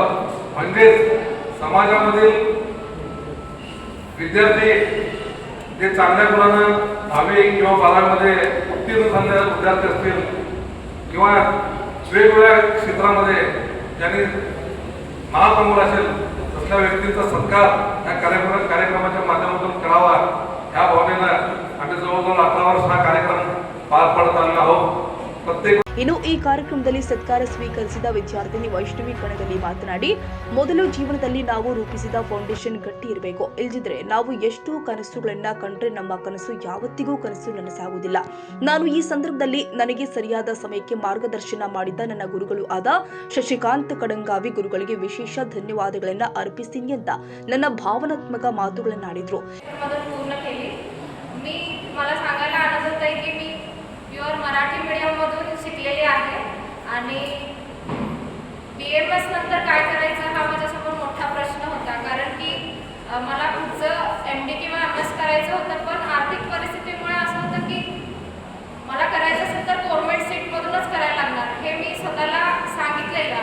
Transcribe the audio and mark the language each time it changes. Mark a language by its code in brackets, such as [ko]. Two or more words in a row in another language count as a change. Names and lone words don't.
[mr] म्हणजेच समाजामधील विद्यार्थी जे चांगल्या गुणानं 10वी किंवा 12वीमध्ये उत्तीर्ण झालेले विद्यार्थी असतील किंवा वेगवेगळ्या क्षेत्रामध्ये ज्यांनी नाव कमवलं असेल तसल्या व्यक्तींचा सत्कार या कार्यक्रमाच्या माध्यमातून करावा या भावनेनं आम्ही जवळजवळ 18 वर्ष हा कार्यक्रम पार पाडत आलेलो आहोत. [kn] ಇನ್ನು ಈ ಕಾರ್ಯಕ್ರಮದಲ್ಲಿ ಸತ್ಕಾರ ಸ್ವೀಕರಿಸಿದ ವಿದ್ಯಾರ್ಥಿನಿ ವೈಷ್ಣವಿ ಕಣಗಲಿ ಮಾತನಾಡಿ, ಮೊದಲು ಜೀವನದಲ್ಲಿ ನಾವು ರೂಪಿಸಿದ ಫೌಂಡೇಶನ್ ಗಟ್ಟಿ ಇರಬೇಕು. ಇಲ್ಲದಿದ್ರೆ ನಾವು ಎಷ್ಟು ಕನಸುಗಳನ್ನ ಕಂಡ್ರೆ ನಮ್ಮ ಕನಸು ಯಾವತ್ತಿಗೂ ಕನಸು ನನಸಾಗುವುದಿಲ್ಲ. ನಾನು ಈ ಸಂದರ್ಭದಲ್ಲಿ ನನಗೆ ಸರಿಯಾದ ಸಮಯಕ್ಕೆ ಮಾರ್ಗದರ್ಶನ ಮಾಡಿದ ನನ್ನ ಗುರುಗಳು ಆದ ಶಶಿಕಾಂತ್ ಕಡಂಗಾವಿ ಗುರುಗಳಿಗೆ ವಿಶೇಷ ಧನ್ಯವಾದಗಳನ್ನ ಅರ್ಪಿಸ್ತೀನಿ ಅಂತ ನನ್ನ ಭಾವನಾತ್ಮಕ ಮಾತುಗಳನ್ನಾಡಿದ್ರು. [mr] मराठी मीडियममधून शिकलेले आहे आणि BMS नंतर काय करायचं हा माझ्यासमोर मोठा प्रश्न होता. कारण की मला पुढचं MD किंवा MS करायचं होतं, पण आर्थिक परिस्थितीमुळे असं होतं की मला करायचं असेल तर [en] government seatमधूनच [mr] करायला लागणार हे मी स्वतःला सांगितलेलं.